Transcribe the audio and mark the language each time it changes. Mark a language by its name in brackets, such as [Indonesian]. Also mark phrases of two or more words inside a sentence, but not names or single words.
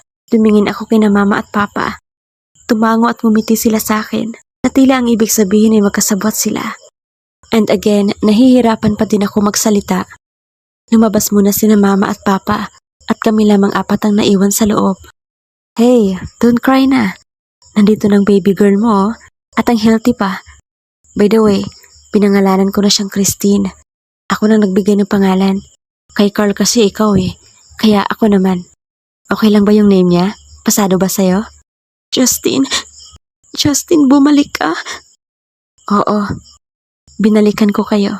[Filipino] Tumingin ako kina Mama at Papa. Tumango at ngumiti sila sa akin. Na tila ang ibig sabihin ay magkasabot sila. [English] And again, [Filipino] nahihirapan pa din ako magsalita. Lumabas muna sina Mama at Papa at kami lamang apat ang naiwan sa loob. [English] Hey, don't cry [Filipino] na. Nandito ng baby girl mo at ang healthy pa. [English] By the way, [Filipino] pinangalanan ko na siyang Christine. Ako nang nagbigay ng pangalan. Kay Carl kasi ikaw kaya ako naman. Okay lang ba yung name niya? Pasado ba sa'yo? Justin, bumalik ka. Oo, binalikan ko kayo.